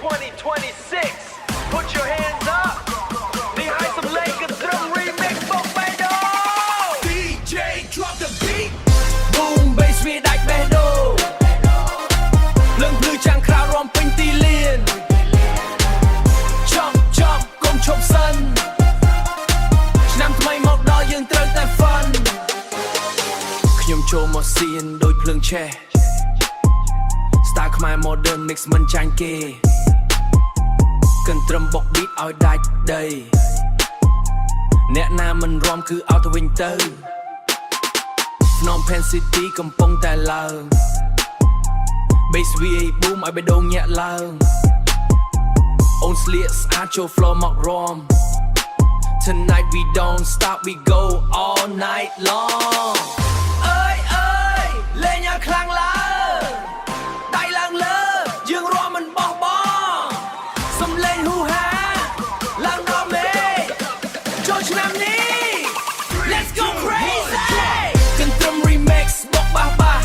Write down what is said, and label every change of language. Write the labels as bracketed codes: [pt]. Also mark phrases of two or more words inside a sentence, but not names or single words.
[km] 2026 [en] Put your hands up [km] នេះហើយសំឡេងកន្ទ្រឹម remix មកបេះដូង [en] DJ drop the beat Boom bass [km] វាដាច់បេះដូងលឹងភ្លឺចាំងក្រៅរំពេញទីលាន ចប់កុំឈប់សិនឆ្នាំថ្មីមកដល់យើងត្រូវតែ fun ខ្ញុំចូលមកសៀនដូចភ្លើងឆេះ Style ខ្មែរ [en] modern mix [km] មិនចាញ់ គេកន្ទ្រឹមបុក beat ឲ្យដាច់ដីអ្នកណាមិនរាំគឺឲ្យទៅវិញទៅ Phnom Penh City កំពុងតែឡើង [en] Bass VA boom [km] ឲ្យបេះដូងញាក់ឡើងអូនស្លៀក ស្អាតចូល flow មករាំ [en] Tonight we don't stop we go all night long [km] អើយលេងឲ្យខ្លាំងឡើងដៃឡើងលើយើងរាំមិនបោះបង់សំឡេងហ៊ូហាឡើងដល់មេចូលឆ្នាំនេះ [en] Let's go crazy [km] កន្ទ្រឹម remix បុកបាស